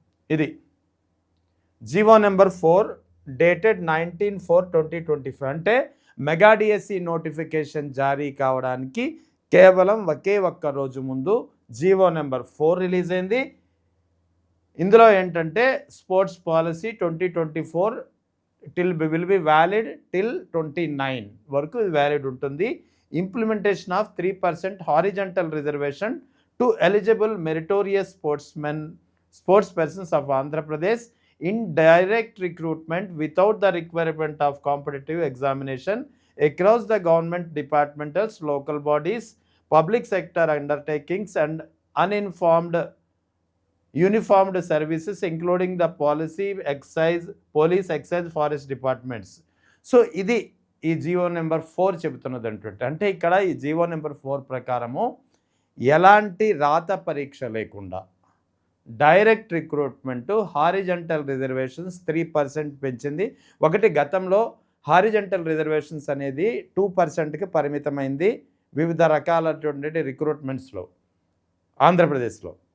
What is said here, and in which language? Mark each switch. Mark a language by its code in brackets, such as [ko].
[te] ఇది GO number 4 dated 19/4/2025 అంటే mega DSC notification జారీ కావడానికి కేవలం ఒకే ఒక్క రోజు ముందు జీవో నెంబర్ 4 రిలీజ్ అయింది. ఇందులో ఏంటంటే [en] sports policy 2024 will be valid till 29 [te] వరకు వ్యాలిడ్ ఉంటుంది. [en] Implementation of 3% horizontal reservation to eligible meritorious sports persons of Andhra Pradesh in direct recruitment without the requirement of competitive examination across the government departmentals, local bodies, public sector undertakings and uniformed services including the police, excise, forest departments. [te] So ఇది ఈ GO number 4 చెబుతున్నది అంటే ఇక్కడ ఈ GO number 4 ప్రకారము ఎలాంటి రాత పరీక్ష లేకుండా డైరెక్ట్ రిక్రూట్మెంటు హారిజంటల్ రిజర్వేషన్స్ 3% పెంచింది. ఒకటి గతంలో హారిజంటల్ రిజర్వేషన్స్ అనేది 2%కి పరిమితమైంది వివిధ రకాలటువంటి రిక్రూట్మెంట్స్లో ఆంధ్రప్రదేశ్లో.